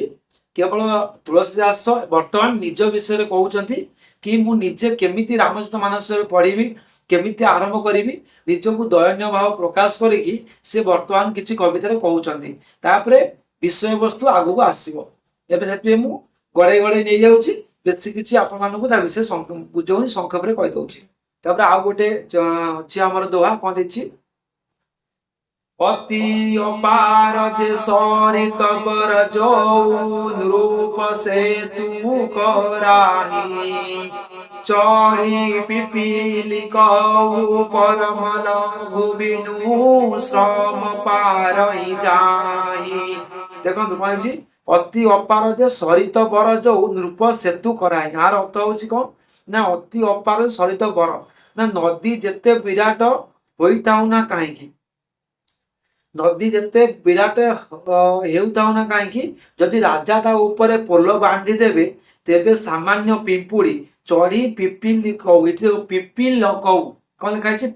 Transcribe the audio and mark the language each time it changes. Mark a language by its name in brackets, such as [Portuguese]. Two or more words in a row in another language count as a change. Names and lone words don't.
[Odia] କେବଳ ତୁଳସୀଦାସ ବର୍ତ୍ତମାନ ନିଜ ବିଷୟରେ କହୁଛନ୍ତି କି ମୁଁ ନିଜେ କେମିତି ରାମଚରିତ ମାନସରେ ପଢିବି, କେମିତି ଆରମ୍ଭ କରିବି, ନିଜକୁ ଦୟନୀୟ ଭାବ ପ୍ରକାଶ କରିକି ସେ ବର୍ତ୍ତମାନ କିଛି କବିତାରେ କହୁଛନ୍ତି। ତାପରେ ବିଷୟବସ୍ତୁ ଆଗକୁ ଆସିବ। ଏବେ ସେଥିପାଇଁ ମୁଁ ଗଡେଇ ଗଡେଇ ନେଇଯାଉଛି, ବେଶୀ କିଛି ଆପଣମାନଙ୍କୁ ତା ବିଷୟରେ ବୁଝଉନି, ସଂକ୍ଷେପରେ କହିଦଉଛି। ତାପରେ ଆଉ ଗୋଟେ ଅଛି ଆମର ଦୋହା, କଣ ଦେଇଛି? [Awadhi] अति अपार जे सरित बर जौं नृप से तु कराहि चढ़ि पिपिलि कौ परम लघु बिनु श्रम पारहि जाहि। [Odia] ଦେଖନ୍ତୁ କଣ ହେଇଛି? [Awadhi] अति अपार जे सरित बर जोउ नृप सेतु कराए। [Odia] ଏହାର ଅର୍ଥ ହଉଛି କଣ ନା [Awadhi] अति अपार सरित बर, [Odia] ନା ନଦୀ ଯେତେ ବିରାଟ ହୋଇଥାଉ ନା କାହିଁକି, ନଦୀ ଯେତେ ବିରାଟ ହେଉଥାଉ ନା କାହିଁକି, ଯଦି ରାଜା ତା ଉପରେ ପୋଲ ବାନ୍ଧି ଦେବେ ତେବେ ସାମାନ୍ୟ ପିମ୍ପୁଡ଼ି [Awadhi] चढ़ि पिपिलि कउ, [Odia] ଏଠି [Awadhi] पिपिल कउ [Odia] କଣ ଲେଖା ହେଇଛି?